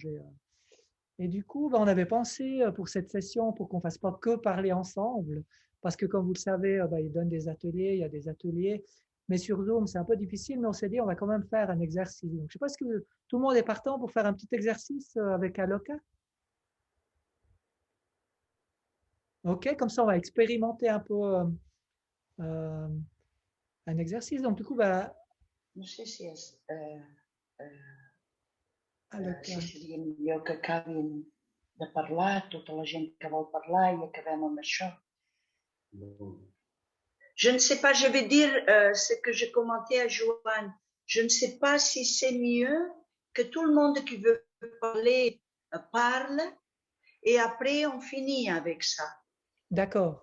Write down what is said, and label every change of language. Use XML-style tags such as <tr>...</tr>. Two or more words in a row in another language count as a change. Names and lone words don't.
<fr>Et du coup, on avait pensé pour cette session, pour qu'on fasse pas que parler ensemble, parce que comme vous le savez, ils donnent des ateliers, il y a des ateliers, mais sur Zoom, c'est un peu difficile, mais on s'est dit, on va quand même faire un exercice. Donc, je sais pas si tout le monde est partant pour faire un petit exercice avec Aloka. Ok, comme ça, on va expérimenter un peu euh, un exercice. Donc, du coup,</fr> <ca>No sé si Aloka. si seria millor que acabin de parlar, tota la gent que vol parlar, i acabem amb això.</ca> <fr>Je ne sais pas, je vais dire ce que j'ai commenté à Joanne. Je ne sais pas si c'est mieux que tout le monde qui veut parler parle et après on finit avec ça. D'accord.</fr>